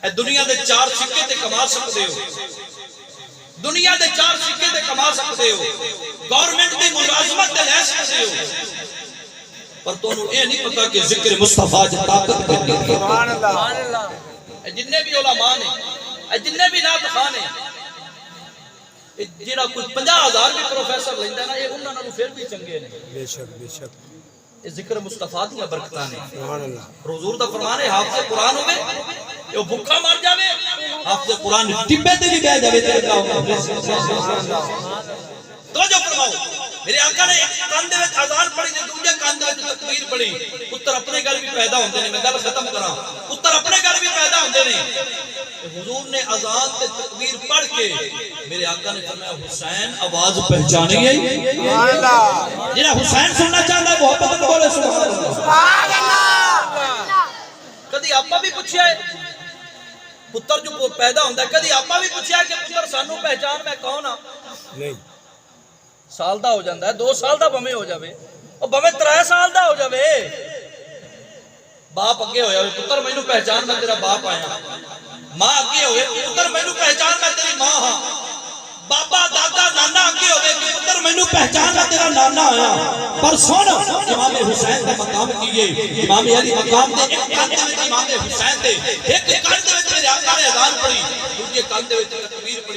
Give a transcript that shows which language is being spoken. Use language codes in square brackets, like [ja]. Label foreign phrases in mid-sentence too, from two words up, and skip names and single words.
[pa] اے دنیا دے چار سکے تے کما سکتے ہو، دنیا دے چار سکے تے کما سکتے ہو، گورنمنٹ دی ملازمت تے لے سکتے ہو، پر تونوں اے نہیں پتا کہ ذکر مصطفیٰ جو طاقت کرنے کی۔ [ar] سبحان اللہ۔ [pa] اے جننے بھی علماء نے، اے جننے بھی نعت خان ہیں، جیڑا کوئی 50,000 بھی پروفیسر لیندہ نا، یہ انہاں نالوں پھر بھی چنگے نے۔ بے شک، بے شک، یہ ذکر مصطفیٰ دیا برکتاں نے۔ [ar] سبحان اللہ۔ [pa] حضور دا فرمان ہے حافظ قرآن ہوئے یہ بھوکا مر جاوے، حافظ قرآن ٹبے تے بھی بہ جاوے تے توجہ فرماؤ۔ میرے آقا نے ایک کان دے وچ اذان پڑھی تے دوجے کان دے وچ تکبیر پڑھی۔ پتر اپنے گھر بھی پیدا ہوندے نے، میں گل ختم کراں، پتر اپنے گھر بھی پیدا ہوندے نے۔ حضور نے اذان تے تکبیر پڑھ کے میرے آقا نے فرمایا حسین آواز پہچانی ہے؟ [ar] سبحان اللہ۔ [pa] جنہاں حسین سننا چاہتا ہے محبت بولے [ar] سبحان اللہ۔ سبحان اللہ۔ [pa] کدی آپا بھی پوچھیا ہے پتر جو پیدا ہوندہ ہے، کدی آپا بھی پوچھیا ہے کہ پتر سانو پہچان میں کون ہاں؟ نہیں۔ سال دا ہو جاندہ ہے، 2 سال دا بمیں ہو جاوے، اور بمیں 3 سال دا ہو جاوے، باپ اگے ہویا ہوئے پتر میں نو پہچان میں تیرا باپ آیا، ماں اگے ہوئے پتر میں نو پہچان میں تیری ماں ہاں، بابا دادا نانا اگے ہوئے پتر میں نو پہچان میں تیرا نانا آیا۔ پر سن امام حسین کا مقام کیے، امام علی مقام دے ایک کان دے وچ امام حسین دے، ایک کان دے وچ میرے آقا نے اذان پڑھی، دوسرے کان دے وچ تکبیر پڑھی۔